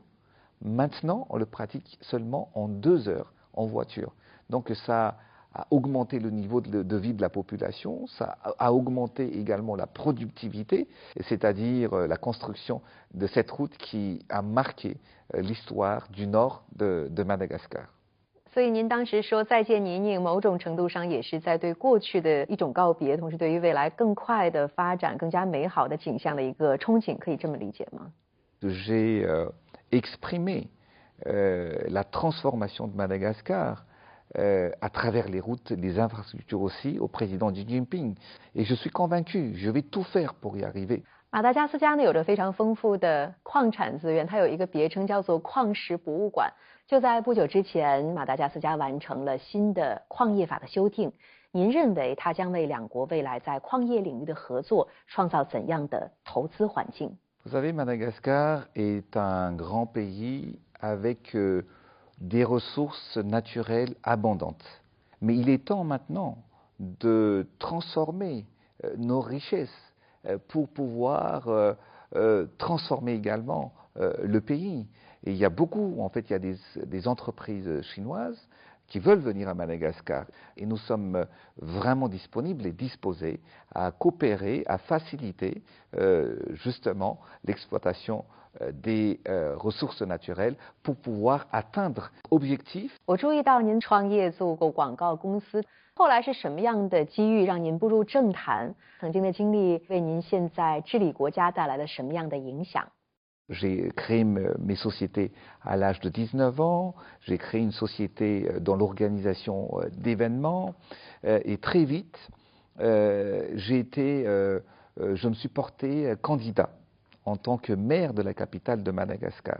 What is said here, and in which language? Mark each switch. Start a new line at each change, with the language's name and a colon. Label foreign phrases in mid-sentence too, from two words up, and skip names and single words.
French: Maintenant, on le pratique seulement en 2 heures en voiture. Donc ça a augmenté le niveau de vie de la population, ça a augmenté également la productivité, c'est-à-dire la construction de cette route qui a marqué l'histoire du nord de Madagascar.
Chinese: 所以您当时说再见泥泞，某种程度上也是在对过去的一种告别，同时对于未来更快的发展、更加美好的景象的一个憧憬，可以这么理解吗？
French: J'ai exprimé la transformation de Madagascar à travers les routes, les infrastructures aussi, au président Xi Jinping. Et je suis convaincu, je vais tout faire pour y arriver.
Chinese: 马达加斯加呢有着非常丰富的矿产资源，它有一个别称叫做矿石博物馆。就在不久之前，马达加斯加完成了新的矿业法的修订。您认为它将为两国未来在矿业领域的合作创造怎样的投资环境？
French: Vous savez, Madagascar est un grand pays avec des ressources naturelles abondantes. Mais il est temps maintenant de transformer nos richesses pour pouvoir transformer également le pays. Et il y a beaucoup, en fait, il y a des entreprises chinoises qui veulent venir à Madagascar. Et nous sommes vraiment disponibles et disposés à coopérer, à faciliter justement l'exploitation des ressources naturelles pour pouvoir atteindre objectifs.
Chinese: 我注意到您创业做过广告公司，后来是什么样的机遇让您步入政坛？曾经的经历为您现在治理国家带来了什么样的影响？
French: J'ai créé mes sociétés à l'âge de 19 ans, j'ai créé une société dans l'organisation d'événements et très vite, je me suis porté candidat en tant que maire de la capitale de Madagascar.